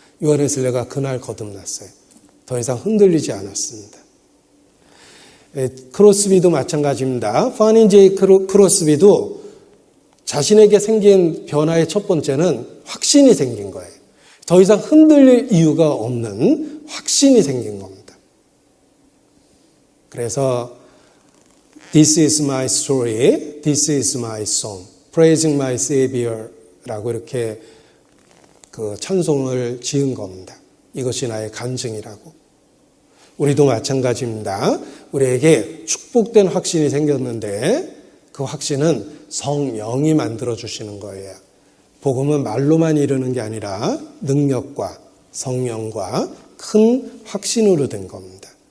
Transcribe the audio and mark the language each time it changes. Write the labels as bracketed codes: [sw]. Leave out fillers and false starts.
[ko] 요한 웨슬레가 그날 거듭났어요. 더 이상 흔들리지 않았습니다. 크로스비도 마찬가지입니다. 파닌 제이 크로스비도 자신에게 생긴 변화의 첫 번째는 확신이 생긴 거예요. 더 이상 흔들릴 이유가 없는 확신이 생긴 겁니다. 그래서 [en] This is my story, this is my song, praising my Savior라고 [ko] 이렇게 그 찬송을 지은 겁니다. 이것이 나의 간증이라고. 우리도 마찬가지입니다. 우리에게 축복된 확신이 생겼는데 그 확신은 성령이 만들어주시는 거예요. 복음은 말로만 이루는 게 아니라 능력과 성령과 큰 확신으로 된 겁니다.